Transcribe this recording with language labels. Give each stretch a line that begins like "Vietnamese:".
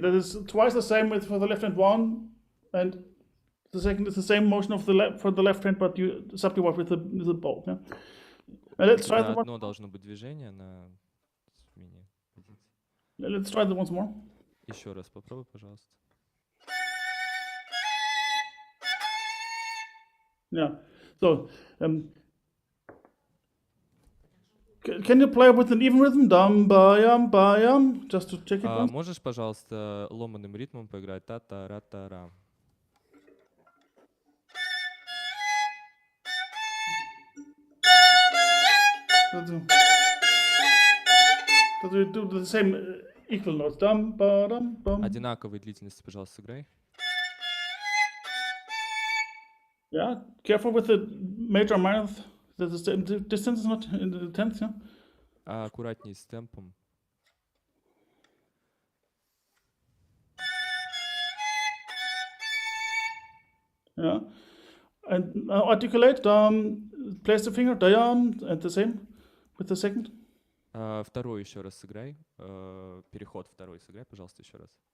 English: That is twice the same with for the left hand one, and the second is the same motion of the left for the left hand, but you subdivide with the bow. Yeah. And let's try the one.
Russian: Одно должно быть движение на смене позиции.
English: Let's try that once more.
Russian: Еще раз попробуй, пожалуйста.
English: Yeah. So, can you play with an even rhythm? Dum ba yum, just to check it once.
Russian: Можешь, пожалуйста, ломаным ритмом поиграть та-та-ра-та-ра?
English: That you do the same equal notes. Dum ba dum bum.
Russian: Одинаковой длительности, пожалуйста, сыграй.
English: Yeah. Careful with the major and minor. The distance is not in the tenth. Yeah.
Russian: Аккуратней с темпом.
English: Yeah. And now articulate. Place the finger. And the same with the second.
Russian: Второй еще раз сыграй. Переход второй сыграй, пожалуйста, еще раз.